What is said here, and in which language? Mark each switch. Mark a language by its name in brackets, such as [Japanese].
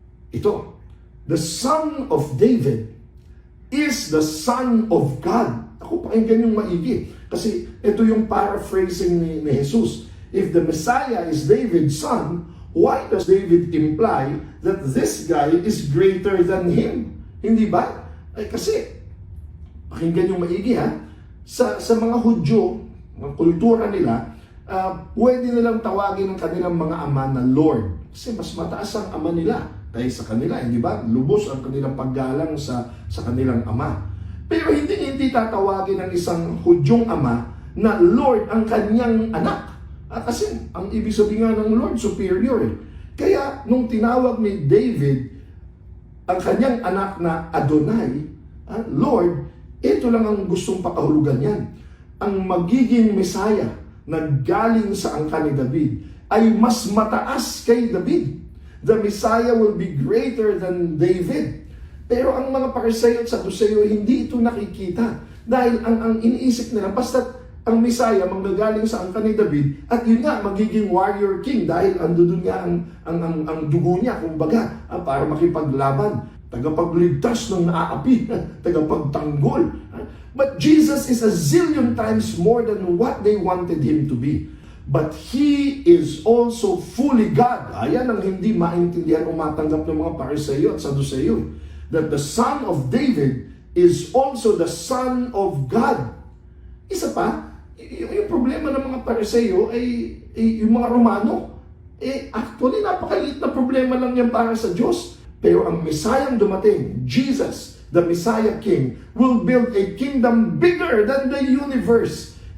[English] Ito, the son of David is the son of God. [Filipino] Ako, pakinggan yung maigi. Kasi ito yung paraphrasing ni Jesus. [English] If the Messiah is David's son, why does David imply that this guy is greater than him? [Filipino] Hindi ba? Ay kasi, pakinggan yung maigi ha, sa mga Hudyo, mga kultura nila, pwede nilang tawagin ng kanilang mga ama na Lord. Kasi mas mataas ang ama nila tayo sa kanila, hindi ba? Lubos ang kanilang paggalang sa kanilang ama. Pero hindi tatawagin ng isang Hudyong ama na Lord ang kanyang anak. Kasi ang ibig sabihin nga ng Lord, superior. Kaya nung tinawag ni David ang kanyang anak na Adonai, Lord, ito lang ang gustong pakahulugan yan. Ang magiging Messiah na galing sa angkan ni David ay mas mataas kay David. [English] The Messiah will be greater than David. [Filipino] Pero ang mga Pariseo at Saduceo hindi ito nakikita. Dahil ang iniisip nila, basta ang Messiah manggagaling sa angkan ni David, at yun nga, magiging warrior king dahil andun nga ang dugo niya, kumbaga, para makipaglaban. Tagapagligtas ng naaapi, tagapagtanggol. [English] But Jesus is a zillion times more than what they wanted him to be. But he is also fully God. [Filipino] Ayan ang hindi maintindihan o matanggap ng mga Pariseo at Saduceo. [English] That the son of David is also the son of God. [Filipino] Isa pa, yung problema ng mga Pariseo ay yung mga Romano. [English] Actually, [Filipino] napakaliit na problema lang yan para sa Diyos. Pero ang Messiah dumating, [English] Jesus, the Messiah King, will build a kingdom bigger than the universe.